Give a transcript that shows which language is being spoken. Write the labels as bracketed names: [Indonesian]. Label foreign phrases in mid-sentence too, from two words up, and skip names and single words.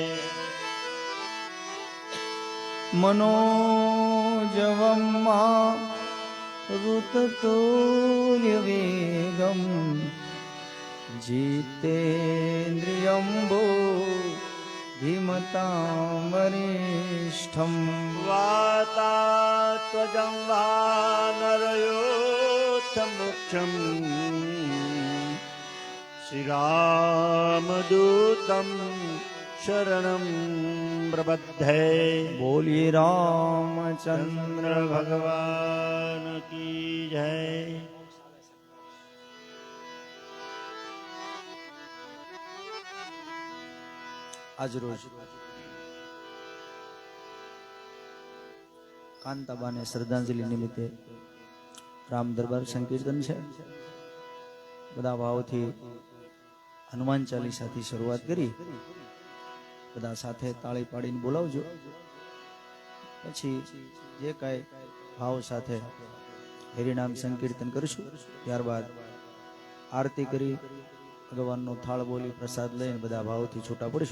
[Sanskrit] मनोजवं मारुततुल्यवेगं जितेन्द्रियं बुद्धिमतां वातात्वजं वानरयोत्तमुख्यं श्रीरामदूतं शरणं प्रपद्ये। [Hindi] बोलिए रामचंद्र चंद्र भगवान की जय। [Gujarati] આજ રોજ કાંતાબાને શ્રદ્ધાંજલિ નિમિત્તે રામ દરબાર સંકીર્તન છે। બધા ભાવથી હનુમાન ચાલીસાથી શરૂઆત કરી। બધા સાથે ताળી પાડીને બોલાવજો। પછી જે કાંઈ ભાવ સાથે હરિનામ સંકીર્તન કરશું ત્યારબાદ આરતી કરી ભગવાનનો થાળ બોલી પ્રસાદ લઈને બધા ભાવથી છૂટા પડશું।